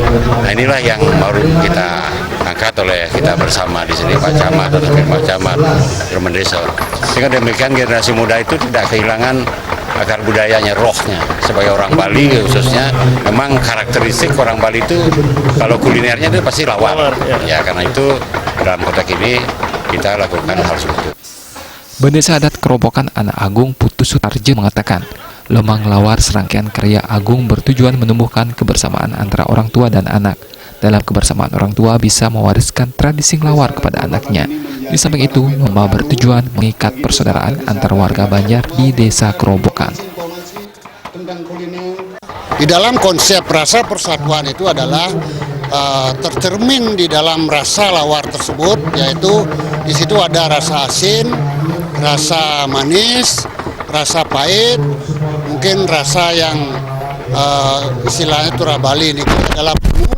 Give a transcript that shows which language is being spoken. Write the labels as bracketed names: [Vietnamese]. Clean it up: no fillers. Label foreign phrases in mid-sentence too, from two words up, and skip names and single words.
[Indonesian] Nah inilah yang baru kita angkat oleh kita bersama di sini, Pak Camat, Pak Camat, Firman Desa. Sehingga demikian generasi muda itu tidak kehilangan akar budayanya, rohnya. Sebagai orang Bali khususnya, memang karakteristik orang Bali itu kalau kulinernya itu pasti lawar. Ya karena itu dalam konteks ini kita lakukan hal seperti itu. Bendesa Adat Kerobokan Anak Agung Putu Sutarjo mengatakan, lombang lawar serangkaian karya agung bertujuan menumbuhkan kebersamaan antara orang tua dan anak. Dalam kebersamaan orang tua bisa mewariskan tradisi lawar kepada anaknya. Di samping itu, lomba bertujuan mengikat persaudaraan antar warga Banjar di Desa Kerobokan. Di dalam konsep rasa persatuan itu adalah tercermin di dalam rasa lawar tersebut, yaitu di situ ada rasa asin, rasa manis, rasa pahit, mungkin rasa yang istilahnya Tura Bali ini adalah penuh.